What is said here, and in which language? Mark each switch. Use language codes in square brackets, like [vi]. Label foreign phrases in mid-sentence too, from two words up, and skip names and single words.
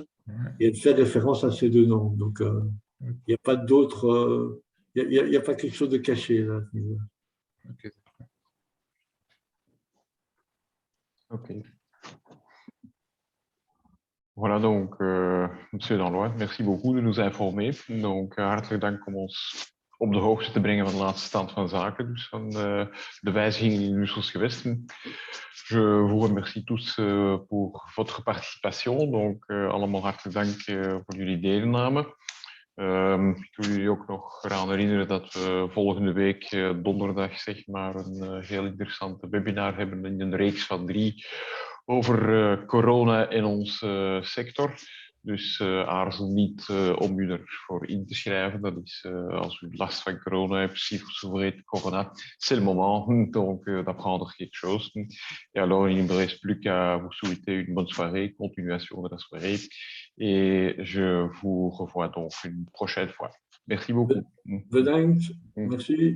[fr] Et elle fait référence à ces deux normes. Donc, il n'y a pas d'autres… il n'y a pas quelque chose de caché là. Ok. Ok. Voilà, donc, monsieur Danlois, merci beaucoup de nous informer. Donc, [nl] hartelijk dank om ons op de hoogte te brengen van de laatste stand van zaken, dus van de wijzigingen in Brussels gewesten. [fr] Je vous remercie tous pour votre participation. Donc, [nl] allemaal hartelijk dank voor jullie deelname. Ik wil jullie ook nog eraan herinneren dat we volgende week donderdag zeg maar, een heel interessante webinar hebben in een reeks van 3 over corona in onze sector. Dus aarzel niet om u ervoor in te schrijven. Dat is als u last van corona hebt, [fr] si vous souffrez de corona, c'est le moment donc d'apprendre quelque chose. Et alors, il ne me reste plus qu'à vous souhaiter une bonne soirée, continuation de la soirée. Et je vous revois donc une prochaine fois. Merci beaucoup. Bedankt. Merci.